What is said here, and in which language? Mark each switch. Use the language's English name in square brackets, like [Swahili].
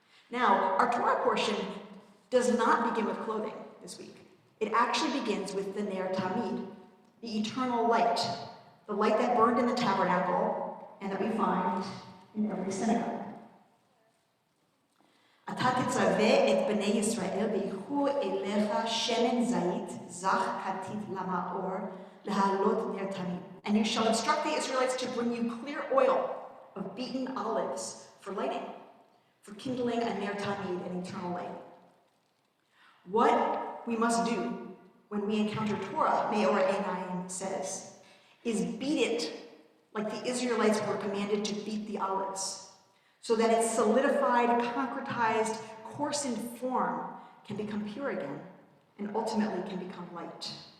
[English] Now, our Torah portion does not begin with clothing this week. It actually begins with the Ner Tamid, the eternal light, the light that burned in the tabernacle and that we find in every synagogue. [Hebrew] אתה תצווה את בני ישראל ויקחו אליך שמן זית זך כתית למאור להעלות נר תמיד. [English] And you shall instruct the Israelites to bring you clear oil of beaten olives for lighting, for kindling a ner tamid, an eternal light. What we must do when we encounter Torah, Meor Einayim says, is beat it like the Israelites were commanded to beat the olives, so that its solidified, concretized, coarsened form can become pure again and ultimately can become light.